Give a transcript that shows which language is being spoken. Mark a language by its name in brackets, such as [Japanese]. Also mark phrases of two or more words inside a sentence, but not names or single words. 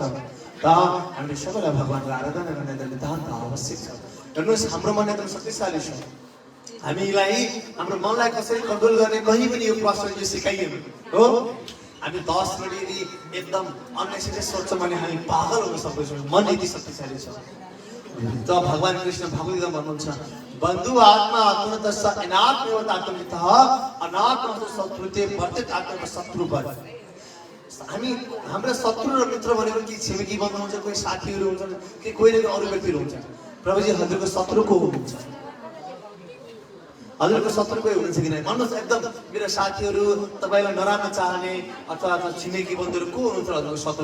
[Nepali] त हामीले सबैलाई भगवानको आराधना गर्ने नितान्त आवश्यक छ। हेर्नुहोस्, हाम्रो मन एकदम शक्तिशाली छ। हामीलाई हाम्रो मनलाई कसरी कन्ट्रोल गर्ने कहीँ पनि यो प्रश्न यो सिकाइएन हो। हामी 10 मिनट यदि एकदम अननेसेसरी सोच्छौँ भने हामी पागल हुन सक्दैछौँ। मन यति शक्तिशाली छ। त भगवान कृष्ण भगवद्गीता भन्नुहुन्छ [Sanskrit] बन्धु आत्मा आत्मतस्स अनात्मैव आत्मनितः अनात्मस्तु शत्रुते वर्तेत आत्मैव शत्रु भव। [Nepali] हामी हाम्रा शत्रु र मित्र भनेको कि छिमेकी बन्धु हुन्छ, कोही साथीहरू हुन्छन्, कि कोही न कोही अरू व्यक्तिहरू हुन्छन्। प्रभुजी हजुरको शत्रु को हुनुहुन्छ? हजुरको शत्रु कोही हुनुहुन्छ कि नै? भन्नुहोस् एकदम मेरो साथीहरू तपाईँलाई नराम्रो चाहने अथवा छिमेकी बन्धुहरू को हुनुहुन्छ हजुरको शत्रु?